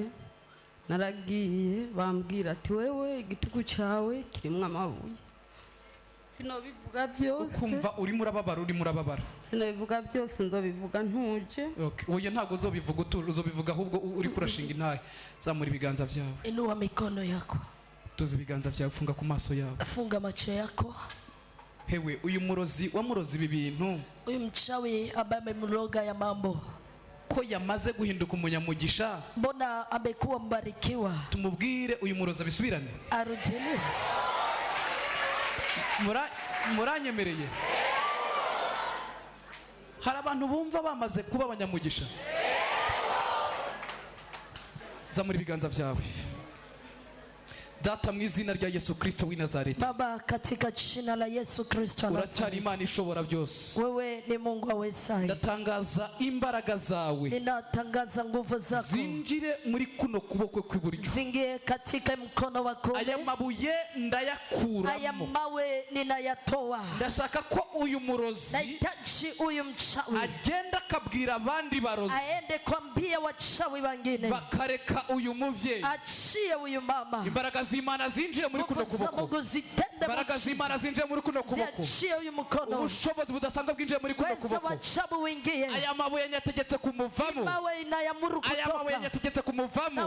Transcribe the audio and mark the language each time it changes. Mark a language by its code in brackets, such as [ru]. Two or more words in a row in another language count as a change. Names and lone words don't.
[rn] Naragiye bambwira ati wewe igitugu cyawe kirimo amabuye. Sinobivuga byose. Ukumva uri murababara, uri murababara. Sinobivuga byose, nzobivuga ntuje. Okay. Oya ntago uzobivuga uzobivuga ahubwo uri kurashinga intahe. Zamura ibiganza vyawe. [sw] Inua mikono yako. [rn] Tuzi ibiganza vyawe, funga ku maso yawe. [sw] Funga macho yako. [rn] Hewe uyu murozi wamurozi ibi bintu. [sw] Uyu mchawi ambaye amemroga ya mambo. [rn] Ko yamaze guhinduka umunyamugisha. [sw] Mbona amekuwa mbarikiwa? [rn] Tumubwire uyu murozi abisubirane. [sw] Arujeni. [rn] Muranyemereye. Hari abantu bumva bamaze kuba abanyamugisha. Zamura ibiganza vyawe. Data mu izina rya Yesu Kristo w'i Nazareti. [sw] Baba katika jina la Yesu Kristo wa Nazareti. [rn] Uracyari Imana ishobora byose. [sw] Wewe ni Mungu awezaye. [rn] Ndatangaza imbaraga zawe. [sw] Ninatangaza nguvu zako. [rn] Zinjire muri kuno kuboko kw'iburyo. [sw] Zingie katika mkono wako. [rn] Aya mabuye ndayakuramo. [sw] Aya mawe ninayatoa. [rn] Ndashaka ko uyu murozi [sw] nahitaji uyu mchawi [rn] agenda akabwira abandi barozi. [sw] Aende kwambia wachawi wengine. [rn] Bakareka uyu muvyeyi. [sw] Achie uyu mama. [rn] Imbaraga z'Imana zinjire muri kuno kuboko. Imbaraga z'Imana zinjire muri kuno kuboko. Ubushobozi budasanzwe bwinjiye muri kuno kuboko. Aya mabuye nyategetse kumuvamo. Aya mabuye nyategetse kumuvamo.